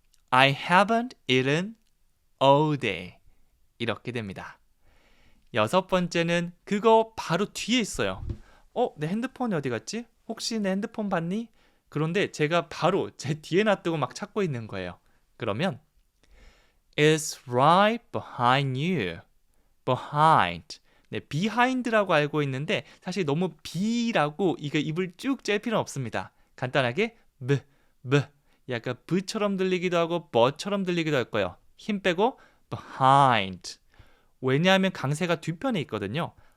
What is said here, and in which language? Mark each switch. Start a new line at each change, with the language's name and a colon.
English: I haven't eaten all day.
Korean: 이렇게 됩니다. 여섯 번째는 그거 바로 뒤에 있어요. 내 핸드폰이 어디 갔지? 혹시 내 핸드폰 봤니? 그런데 제가 바로 제 뒤에 놔두고 막 찾고 있는 거예요. 그러면
English: It's right behind you. Behind.
Korean: 네, behind라고 알고 있는데 사실 너무 be라고 이거 입을 쭉 짤 필요는 없습니다. 간단하게 b. 약간 b처럼 들리기도 하고 b처럼 들리기도 할 거예요. 힘 빼고 behind. 왜냐하면 강세가 뒤편에 있거든요.